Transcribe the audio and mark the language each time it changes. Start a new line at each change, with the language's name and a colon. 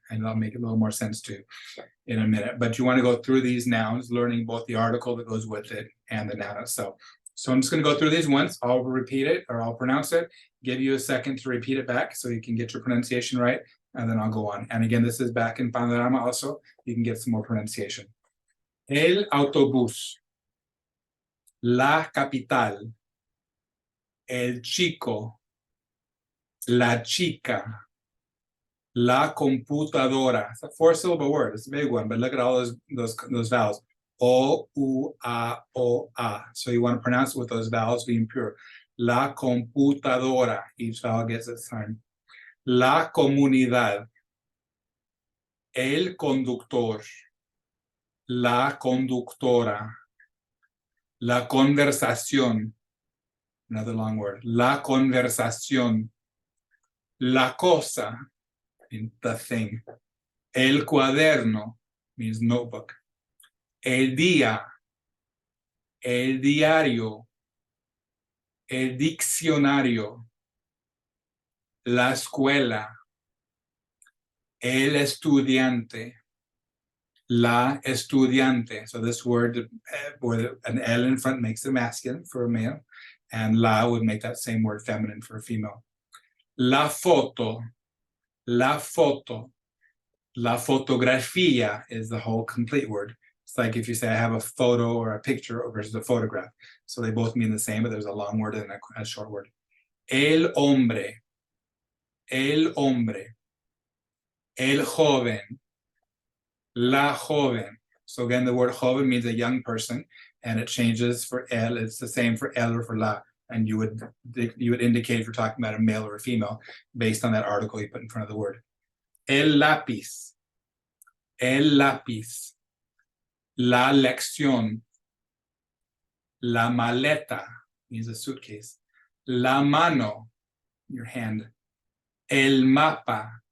English: And I'll make it a little more sense to you in a minute. But you want to go through these nouns, learning both the article that goes with it and the noun itself. So I'm just going to go through these once. I'll repeat it, or I'll pronounce it, give you a second to repeat it back so you can get your pronunciation right, and then I'll go on. And again, this is back in Panorama also. You can get some more pronunciation.
Spanish: El autobús, la capital, el chico, la chica, la computadora.
English: It's a 4-syllable word. It's a big one, but look at all those vowels. O, U, A, O, A. So you want to pronounce it with those vowels being pure. La computadora. Each vowel gets its time.
Spanish: La comunidad. El conductor. La conductora. La conversación.
English: Another long word.
Spanish: La conversación. La cosa.
English: The thing.
Spanish: El cuaderno
English: means notebook.
Spanish: El día. el diario, el diccionario, la escuela, el estudiante, la estudiante.
English: So this word with an L in front makes it masculine for a male, and la would make that same word feminine for a female.
Spanish: La foto, la foto. La fotografía
English: is the whole complete word. It's like if you say I have a photo or a picture versus a photograph. So they both mean the same, but there's a long word and a short word.
Spanish: El hombre, el hombre, el joven, la joven.
English: So again, the word joven means a young person, and it changes for el. It's the same for el or for la, and you would indicate if you're talking about a male or a female based on that article you put in front of the word.
Spanish: El lápiz, el lápiz, la lección, la maleta
English: means a suitcase,
Spanish: la mano,
English: your hand,
Spanish: el mapa,